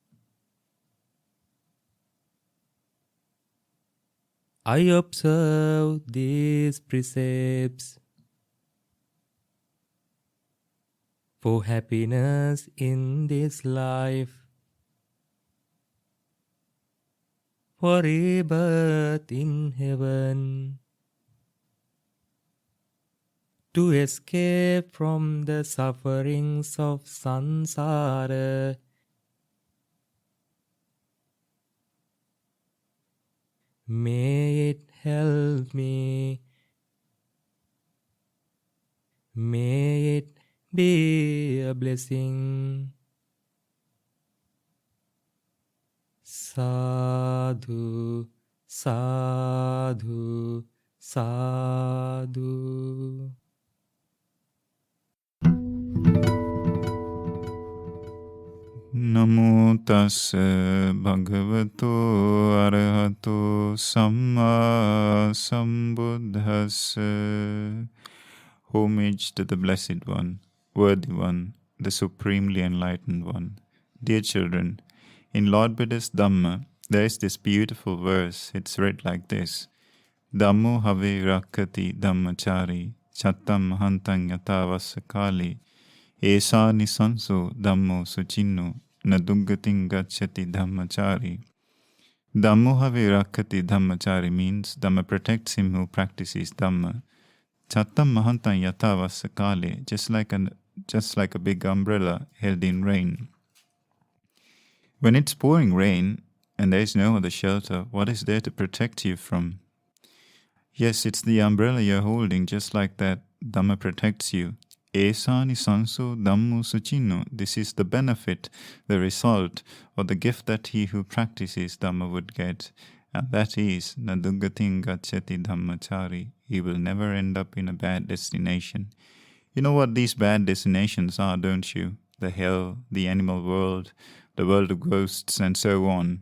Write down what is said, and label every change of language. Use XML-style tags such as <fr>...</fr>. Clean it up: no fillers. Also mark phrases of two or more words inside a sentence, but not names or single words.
<en>I observe these precepts for happiness in this life for rebirth in heaven, to escape from the sufferings of samsara. May it help me. May it be a blessing.</en> <pi>Sadu, sadhu, sadhu. Namo tassa bhagavato arahato samma sambuddhassa.</pi> <en>Homage to the Blessed One, Worthy One, the Supremely Enlightened One. Dear children, in Lord Buddha's Dhamma, there is this beautiful verse. It's read like this.</en> <pi>Dhammo have rakkati dhammachari, chattam mahantang yatavasakali, esa nisanso dhammo suchinno, naduggating gacchati dhammachari. Dhammo have rakkati dhammachari</pi> <en>means Dhamma protects him who practices Dhamma.</en> <pi>Chattam mahantang yatavasakali,</pi> <en>just like a big umbrella held in rain. When it's pouring rain and there is no other shelter, what is there to protect you from? Yes, it's the umbrella you're holding, just like that. Dhamma protects you.</en> <pi>Esani sanso dhammo suchinno.</pi> <en>This is the benefit, the result, or the gift that he who practices Dhamma would get. And that is,</en> <pi>naduggating gacchati dhammachari.</pi> <en>He will never end up in a bad destination. You know what these bad destinations are, don't you? The hell, the animal world, the world of ghosts, and so on.</en>